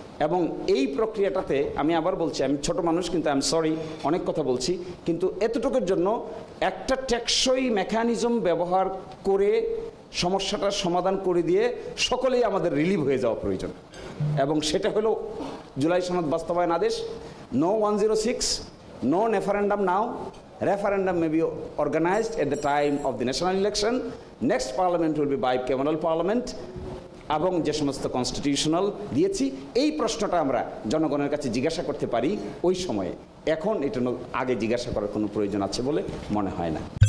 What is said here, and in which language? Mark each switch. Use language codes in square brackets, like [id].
[bn] এবং এই প্রক্রিয়াটাতে আমি আবার বলছি, আমি ছোট মানুষ, কিন্তু [en] I am sorry [bn] অনেক কথা বলছি, কিন্তু এতটুকুর জন্য একটা টেকসই মেকানিজম ব্যবহার করে সমস্যাটার সমাধান করে দিয়ে সকলেই আমাদের রিলিভ হয়ে যাওয়া প্রয়োজন। এবং সেটা হলো জুলাই সনদ বাস্তবায়ন আদেশ। [en] No 106, no referendum now. Referendum may be organized at the time of the national election. Next parliament will be bicameral parliament. [bn] এবং যে সমস্ত কনস্টিটিউশনাল দিয়েছি, এই প্রশ্নটা আমরা জনগণের কাছে জিজ্ঞাসা করতে পারি ওই সময়ে। এখন এটা আগে জিজ্ঞাসা করার কোনো প্রয়োজন আছে বলে মনে হয় না।